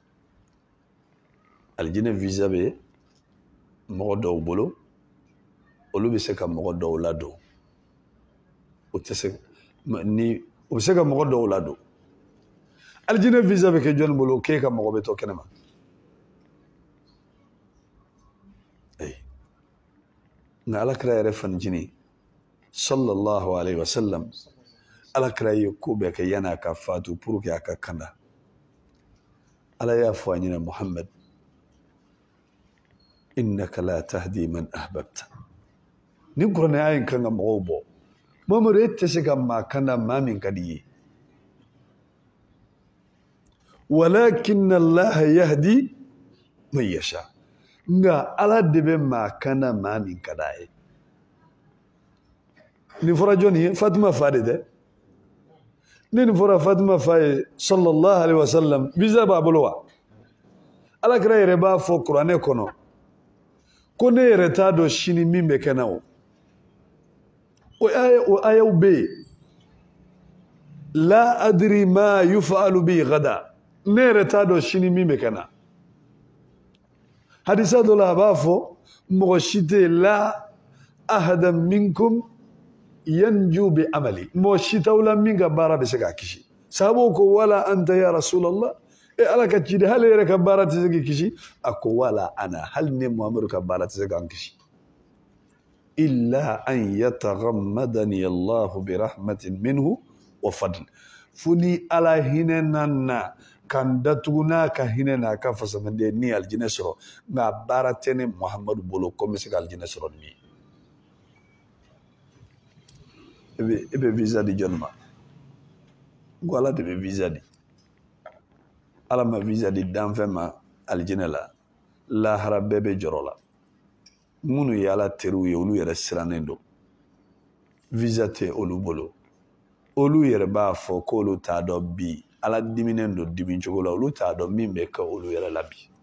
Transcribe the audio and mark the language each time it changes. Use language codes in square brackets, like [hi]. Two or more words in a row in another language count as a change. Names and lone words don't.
[bm] alijinɛ visa bɛ mɔgɔ dɔw bolo olu bɛ se ka mɔgɔ dɔw ladon o tɛ se ni o bɛ se ka mɔgɔ dɔw ladon alijinɛ visa bɛ kɛ jɔnni bolo k'e ka mɔgɔ bɛ to kɛnɛma nka alakira yɛrɛ fanijini [ar] صلى الله عليه وسلم [bm] alakira ye ko bɛɛ kɛ yanni a ka fatu [fr] pour que [bm] a ka kanda ala y'a fɔ a ɲɛna Muhammad [ar] إنك لا تهدي من أحببت [bm] ni kuranɛ aya in kan ka mɔgɔw bɔ Muhammadu e tɛ se ka maa kanda maa min ka di ye [ar] ولكن الله يهدي من يشاء [bm] nka ala de bɛ maa kanda maa min ka d'a ye nin fɔra jɔnni ye Fatima fa de tɛ ni nin fɔra Fatima fa ye [ar] صلى الله عليه وسلم [bm] visa b'a bolo wa alakira yɛrɛ b'a fɔ kuranɛ kɔnɔ ko ne yɛrɛ t'a dɔn sini min bɛ kɛ na o ayaw bɛ yen [ar] لا أدري ما يفعل بي غدا [bm] ne yɛrɛ t'a dɔn sini min bɛ kɛ na hadisa dɔ la a b'a fɔ mɔgɔ si tɛ yen la [ar] أحدا منكم ينجو بعمله [bm] mɔgɔ si t'aw la min ka baara bɛ se k'a kisi sahabaw ko [ar] ولا أنت يا رسول الله [bm] ala ka ciden hali yɛrɛ ka baara tɛ se k'i kisi a ko [ar] ولا أنا [bm] hali ne Muhamadu ka baara tɛ se k'an kisi [ar] إلا أن يتغمدني الله برحمة منه وفضل [bm] fo ni ala hinɛ na kan datugu n'a ka hinɛ n'a ka fasamanden ni alijinɛ sɔrɔ nka baara tɛ ne Muhamadu bolo ko n bɛ se ka alijinɛ sɔrɔ ni ye e bɛ visa di jɔnni ma ko ala de bɛ visa di ala ma visa di danfɛn ma alijinɛ la lahara bɛɛ bɛ jɔrɔ la minnu ye ala teriw ye olu yɛrɛ sirannen don visa tɛ olu bolo olu yɛrɛ b'a fɔ ko olu t'a dɔn bi ala diminen don dimi cogo la olu t'a dɔn min bɛ kɛ olu yɛrɛ la bi